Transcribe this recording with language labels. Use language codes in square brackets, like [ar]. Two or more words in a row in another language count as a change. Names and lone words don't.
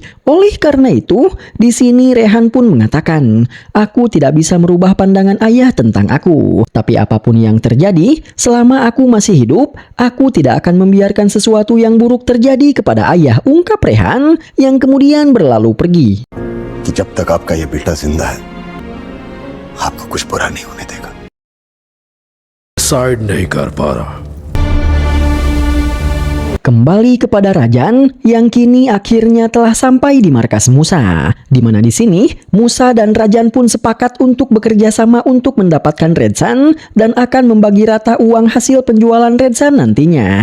[id] Oleh karena itu, di sini Rehan pun mengatakan, "Aku tidak bisa merubah pandangan ayah tentang aku. Tapi apapun yang terjadi, selama aku masih hidup, aku tidak akan membiarkan sesuatu yang buruk terjadi kepada ayah," ungkap Rehan yang kemudian berlalu pergi. [hi] कि जब तक आपका ये बेटा जिंदा है आपको कुछ बुरा नहीं होने देगा। साइड नहीं कर पा रहा। [id] Kembali kepada Rajan yang kini akhirnya telah sampai di markas Musa, di mana di sini Musa dan Rajan pun sepakat untuk bekerja sama untuk mendapatkan Redsan dan akan membagi rata uang hasil penjualan Redsan nantinya.